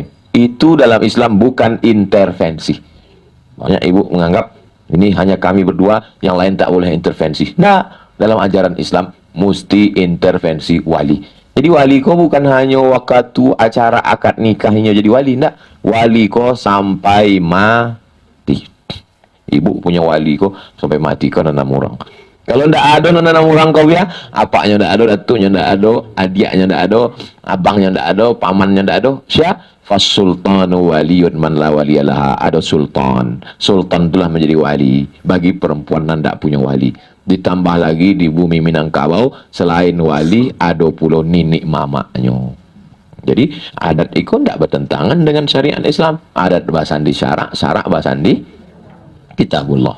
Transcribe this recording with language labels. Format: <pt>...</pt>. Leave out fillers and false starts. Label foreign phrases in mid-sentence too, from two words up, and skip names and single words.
<id>Itu dalam Islam bukan intervensi. Banyak ibu menganggap ini hanya kami berdua, yang lain tak boleh intervensi. Nah, dalam ajaran Islam mesti intervensi wali. Jadi wali ko bukan hanya waktu acara akad nikahnya jadi wali, enggak.</id> <min>Wali ko sampai mati. Ibu punya wali ko sampai mati ko nanam orang.</min> <id>Kalau ndak ada nanam orang kau ya, apaknya ndak ada, datuknya ndak ada, adiknya ndak ada, abangnya ndak ada, pamannya ndak ada. Siapa?</id> <ar>فالسلطان ولي من لا ولي له.</ar> <id>Ada sultan. Sultan itulah menjadi wali bagi perempuan yang ndak punya wali. Ditambah lagi di bumi Minangkabau selain wali ada pula ninik mamaknya. Jadi adat itu tidak bertentangan dengan syariat Islam.</id> <min>Adat bahasan di syarak, syarak bahasan di kitabullah.</min>